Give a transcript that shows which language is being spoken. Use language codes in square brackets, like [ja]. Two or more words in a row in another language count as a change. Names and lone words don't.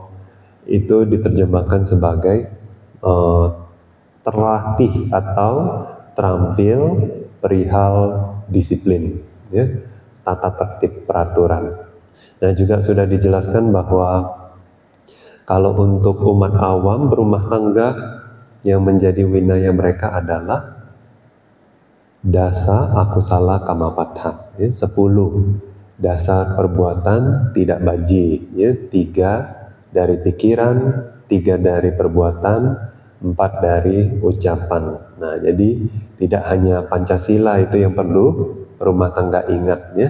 [id] Itu diterjemahkan sebagai terlatih atau terampil perihal disiplin, ya, tata tertib peraturan. Nah, juga sudah dijelaskan bahwa kalau untuk umat awam berumah tangga yang menjadi winaya mereka adalah [pi] dasa akusala kamapattha, [id] ya, 10 dasar perbuatan tidak baji, ya, 3 dari pikiran, 3 dari perbuatan, 4 dari ucapan. Nah, jadi tidak hanya Pancasila itu yang perlu rumah tangga ingat, ya.